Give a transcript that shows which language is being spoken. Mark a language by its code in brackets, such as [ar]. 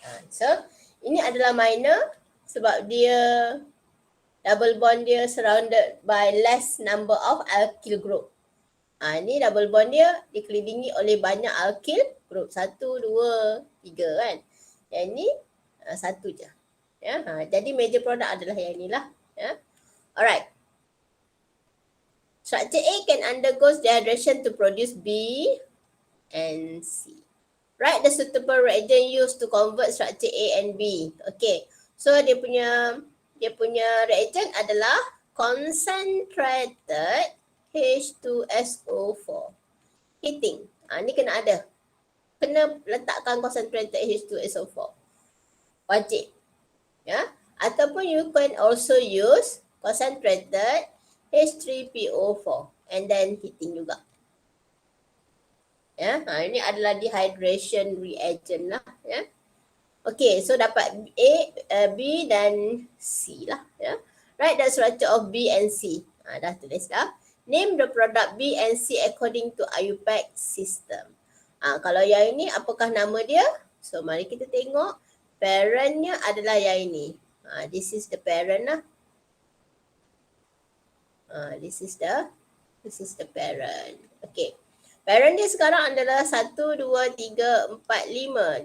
[ms] So ini adalah minor sebab dia double bond dia [en] surrounded by less number of alkyl group. [ms] Ni double bond dia dikelilingi oleh banyak alkyl group. 1, 2, 3 kan. Yang ni 1 je. Ya, jadi major product adalah yang inilah. Ya. Alright. [en] Structure A can undergo dehydration to produce B and C. Write the suitable reagent used to convert structure A and B. Okay. [ms] So dia punya reagent adalah concentrated H2SO4. Heating. Ni kena ada. Kena letakkan concentrated H2SO4. Wajib. Ya. [en] Ataupun you can also use concentrated H3PO4 and then heating juga. [ms] Ya, ini adalah dehydration reagent lah. Ya. Okay, so dapat B dan C lah. Ya. [en] Write the structure of B and C. [ms] Dah tulis dah. [en] Name the product B and C according to IUPAC system. [ms] Kalau yang ini apakah nama dia? So mari kita tengok. Parentnya adalah yang ini. [en] This is the parent lah. This is the parent. [ms] Okay. Parent dia sekarang adalah 1, 2, 3, 4, 5.